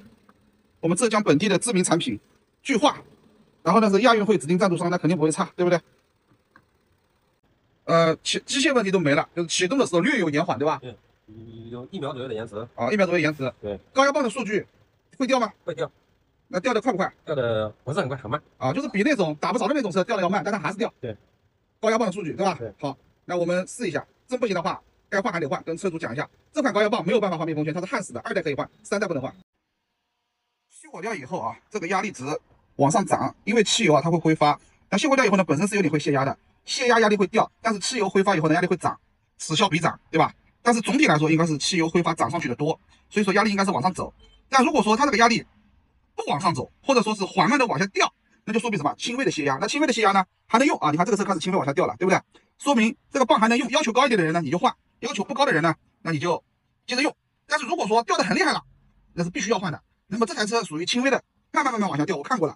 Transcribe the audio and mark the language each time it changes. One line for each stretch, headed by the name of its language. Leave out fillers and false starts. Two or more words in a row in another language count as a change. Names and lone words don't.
Chinese: 我們浙江本地的知名產品，聚化。然後呢是亞運會指定贊助商，那肯定不會差，對不對？機械問題都沒了，就是啟動的時候略有延緩，對吧？有1秒左右的延遲。啊，1秒左右延遲。對。高壓泵的數據會掉嗎？ 會掉。那掉的快不快？掉的不是很快，很慢。啊，就是比那種打不着的那種車掉的要慢，但它還是掉。對。高壓泵的數據，對吧？對。好，那我們試一下，真不行的話，該換還得換，跟車主講一下。這款高壓泵沒有辦法換密封圈，它是漢死的，2代可以換，3代不能換。熄火掉以後啊，這個壓力值往上漲，因為汽油啊它會揮發。那熄火掉以後呢，本身是有點會泄壓的，泄壓壓力會掉，但是汽油揮發以後呢，壓力會漲，此消彼長，對吧？但是總體來說，應該是汽油揮發漲上去的多，所以說壓力應該是往上走。但如果說它這個壓力不往上走，或者說是緩慢的往下掉，那就說明什麼？輕微的泄壓。那輕微的泄壓呢，還能用啊？你看這個車開始輕微往下掉了，對不對？說明這個泵還能用。要求高一點的人呢，你就換；要求不高的人呢，那你就接着用。但是如果說掉得很厲害了，那是必須要換的。那麼這台車屬於輕微的，慢慢往下掉，我看過了。